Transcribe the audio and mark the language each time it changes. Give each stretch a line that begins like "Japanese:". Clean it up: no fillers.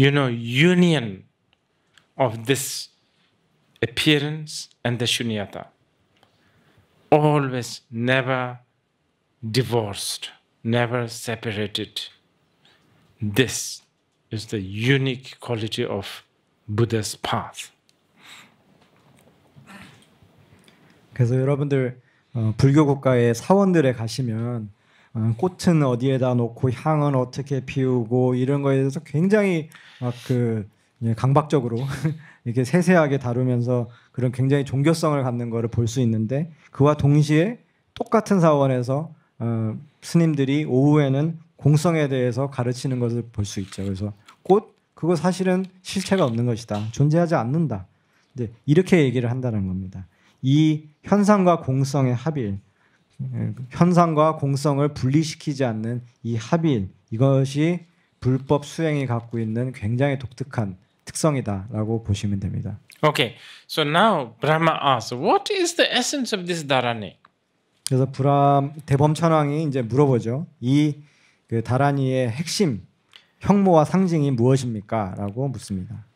English: union of this appearance and the shunyata. Always, never divorced, never separated. This is the unique quality of Buddha's path.
Korean: 그래서 여러분들 불교 국가의 사원들에 가시면 꽃은 어디에다 놓고 향은 어떻게 피우고 이런 거에 대해서 굉장히 막 강박적으로 이렇게 세세하게 다루면서 그런 굉장히 종교성을 갖는 거를 볼 수 있는데 그와 동시에 똑같은 사원에서 스님들이 오후에는 공성에 대해서 가르치는 것을 볼 수 있죠. 그래서 꽃 그거 사실은 실체가 없는 것이다. 존재하지 않는다. 이제 이렇게 얘기를 한다는 겁니다. 이 현상과 공성의 합일, 현상과 공성을 분리시키지 않는 이 합일, 이것이 불법 수행이 갖고 있는 굉장히 독특한 특성이다라고 보시면 됩니다.
English: Okay, so now Brahma asks, what is the essence of this dharani?
Korean: 그래서 대범천왕이 이제 물어보죠. 이 다라니의 핵심, 형모와 상징이 무엇입니까?라고 묻습니다.